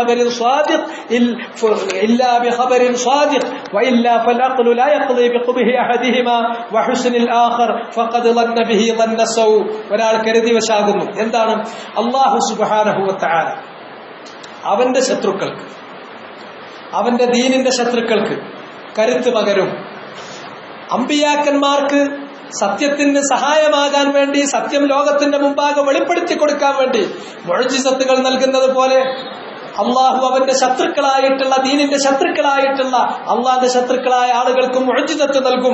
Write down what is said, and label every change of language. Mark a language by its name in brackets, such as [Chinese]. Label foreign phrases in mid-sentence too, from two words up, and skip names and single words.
[Arabic] بخبر صادق وإلا فالعقل لا يقضي بقبه أحدهما وحسن الآخر فقد ظن به ظن السوء. [Malayalam] ഒരാൾ കരുതി വശാകുന്നു. എന്താണ്? [Arabic] الله سبحانه وتعالى [Malayalam] അവന്റെ ശത്രുക്കൾക്ക്, അവന്റെ ദീനിന്റെ ശത്രുക്കൾക്ക് കരുത്ത് പകരും. അമ്പിയാക്കന്മാർക്ക് സത്യത്തിന് സഹായമാകാൻ വേണ്ടി, സത്യം ലോകത്തിന്റെ മുമ്പാകെ വെളിപ്പെടുത്തി കൊടുക്കാൻ വേണ്ടി മുഅ്ജിസത്തുകൾ നൽകുന്നത് പോലെ അള്ളാഹു അവന്റെ ശത്രുക്കളായിട്ടുള്ള ദീനിന്റെ ശത്രുക്കളായിട്ടുള്ള അള്ളാന്റെ ശത്രുക്കളായ ആളുകൾക്കും മുഅ്ജിസത്ത് നൽകും.